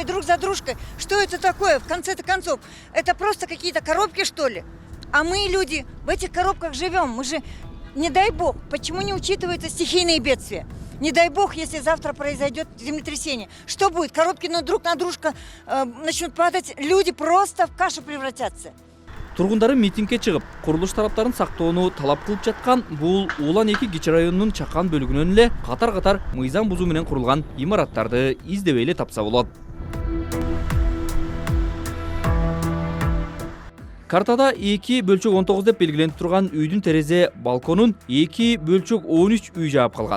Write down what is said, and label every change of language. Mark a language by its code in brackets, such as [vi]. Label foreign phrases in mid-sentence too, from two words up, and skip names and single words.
[ru] Что это такое, в конце-то концов? Это просто какие-то коробки, что ли? А мы, люди, в этих коробках живем. Мы же, не дай бог, почему не учитываются стихийные бедствия? Не дай бог, если завтра произойдет землетрясение. Что будет? Коробки друг на дружку начнут падать, люди просто в кашу превратятся. [ky] Тургундары митингге чыгып, курулуш тараптарын сактоону талап кылып жаткан бул Улан 2 кичи районунун чакан бөлүгүнөн эле катар-катар мыйзам бузуу менен курулган имараттарды издебей эле тапса болот. Картада 2/19 деп белгиленип турган үйдүн терезе балконун 2/13 үй жаап калган.